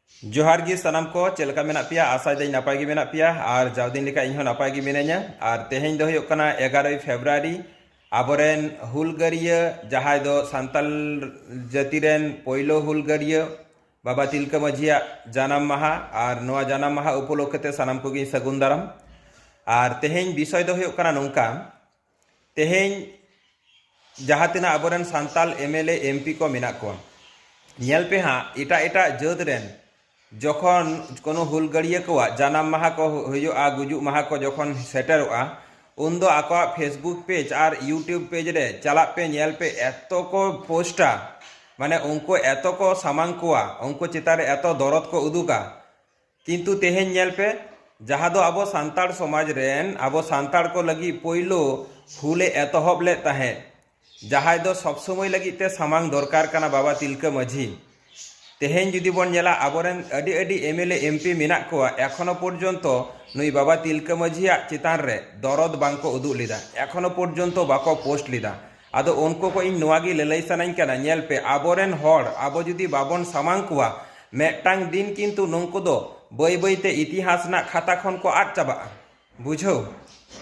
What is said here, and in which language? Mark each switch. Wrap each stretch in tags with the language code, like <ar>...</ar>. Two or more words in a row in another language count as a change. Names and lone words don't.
<sat>जोहार गी सनाम को चेलका मेना पिया आशा दी नपाय गी मेना पिया और जावदिन लेका इन नपाय गी मिनाया और तेहें दो 11 फेब्रुआरी आबोरेन हुलगारिया जहां दो सांताल जातिरेन पहिलो हुलगारिया बाबा तिलका माझिया जानाम माहा और नोआ जानाम माहा उपलक्षते सनाम को गी सगुन दाराम और तेहें विषय दो नौका तेहें जहां तना आबोरेन सांताल एमएलए एमपी को मेना को नेल पे हाँ एटा एटा जात रेन</sat> <bn>যখন কোনো</bn> <sat>हुलगाड़िया को जानाम माहा को हुआ गुजुग माहा को जखन सेटरोगा उन दो आको फेसबुक पेज और यूट्यूब पेज रे चला पे नेल पे एतो को पोस्टा माने उनको एतो को सामांग कोआ उनको चितारे एतो दरद को उदुगा किंतु तेहें नेल पे जहाँ दो आबो सांताड़ समाज रेन आबो सांताड़ को लगी पहिलो हुले एतहब ले ताहे जहाँ दो सब समय लगी ते सामांग दरकार काना बाबा तिलका माझी तेहें जुदी बन नेला आबोरेन अडी अडी एमएलए एमपी मेना को</sat> <bn>এখনো পর্যন্ত</bn> <sat>नुई बाबा तिलका माझिया चितान रे दरद बांको उदुग लेदा</sat> <bn>এখনো পর্যন্ত</bn> <sat>बाको पोस्ट लेदा आदो उनको को इन नोआगी ललई सानाई काना नेल पे आबोरेन हर आबो जुदी बाबन सामांग कोआ मेटांग दिन किन्तु नंको दो बई बईते इतिहास ना खाता खन को आद चाबा बुझो।</sat>